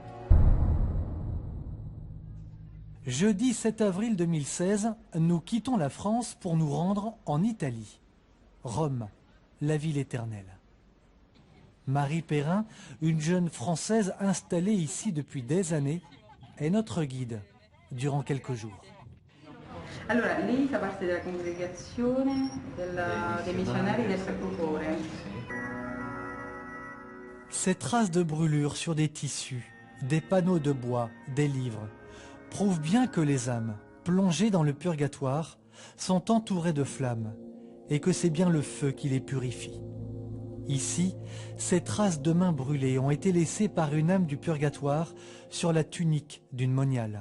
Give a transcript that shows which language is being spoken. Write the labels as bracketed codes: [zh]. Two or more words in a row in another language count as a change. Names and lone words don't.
[fr] Jeudi 7 avril 2016, nous quittons la France pour nous rendre en Italie. Rome, la ville éternelle. Marie Perrin, une jeune Française installée ici depuis des années, est notre guide durant quelques jours. [it] Allora, lei fa parte della congregazione dei missionari del Sacro-Cuore. [fr] Ces traces de brûlures sur des tissus, des panneaux de bois, des livres, prouvent bien que les âmes, plongées dans le purgatoire, sont entourées de flammes et que c'est bien le feu qui les purifie. Ici, ces traces de mains brûlées ont été laissées par une âme du purgatoire sur la tunique d'une moniale.